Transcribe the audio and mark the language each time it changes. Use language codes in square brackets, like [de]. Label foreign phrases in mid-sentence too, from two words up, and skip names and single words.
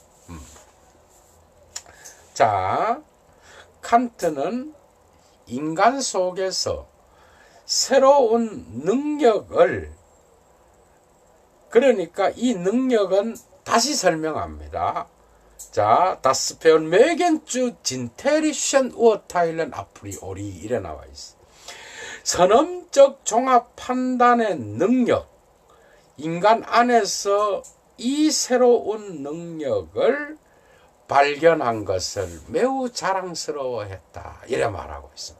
[ko] 자, 칸트는 인간 속에서 새로운 능력을, 그러니까 이 능력은 다시 설명합니다. 자, [de] das Vermögen zu intelligent urteilen a priori [ko] 이래 나와 있어. 선험적 종합 판단의 능력, 인간 안에서 이 새로운 능력을 발견한 것을 매우 자랑스러워했다 이래 말하고 있습니다.